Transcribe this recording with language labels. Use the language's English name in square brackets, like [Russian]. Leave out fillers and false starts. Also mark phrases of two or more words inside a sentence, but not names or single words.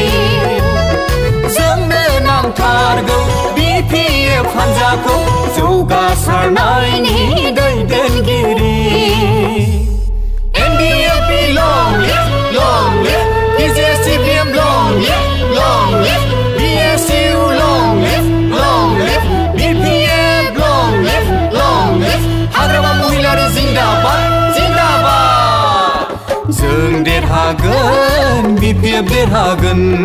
[Bodo] जोंनो नांथारगौ BPF हानजाखौ जौगासारनायनि दैदेनगिरि [English] NDFB long live BPJ CBM long live BSU long live BPF long live [Bodo] हाग्रामा महिलानि जिंदाबाद जों देरहागोन BPF देरहागोन